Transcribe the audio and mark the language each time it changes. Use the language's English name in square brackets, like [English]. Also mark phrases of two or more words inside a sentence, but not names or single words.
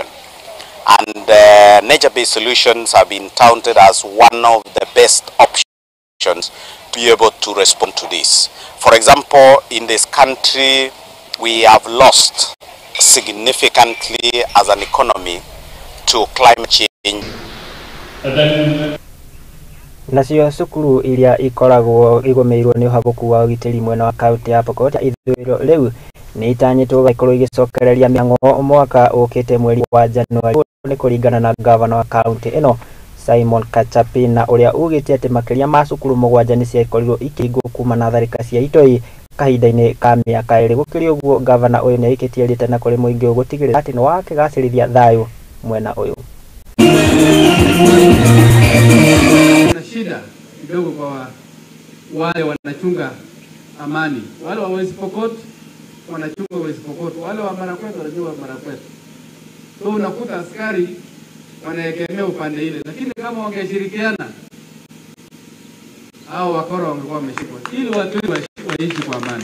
[English] And nature-based solutions have been touted as one of the best options to be able to respond to this. For example, in this country, we have lost significantly as an economy to climate change. [Kikuyu] Nacio cukuru iria ikoragwo igomeirwo ni uhabuku wa ugitiri mwena wa kaunti ya Pokot ithuriro riu ni itanyitwo gaikorwo igicokereria miango mwaka ukite mweri wa Januari ni kuringana na governor wa kaunti ino Simon Kachapina uria ugite ati makiria ma cukuru mugwanja ni ciakorirwo ikingwo kuma na tharika cia itoi kahinda-ini ka miaka iri. Gukiri uguo governor uyu ni aikitie rite na kuri muingi gutigirira ati no wakigacirithia thayu mwena uyu. [Swahili] Kuna shida kidogo kwa wale wanachunga amani. Wale wa West Pokot wanachunga West Pokot, wale wa Marakwet wanachunga Marakwet. So unakuta askari wanaegemea upande ile, lakini kama wangeshirikiana hao wakora wangekuwa wameshikwa, ili watu waishi kwa amani.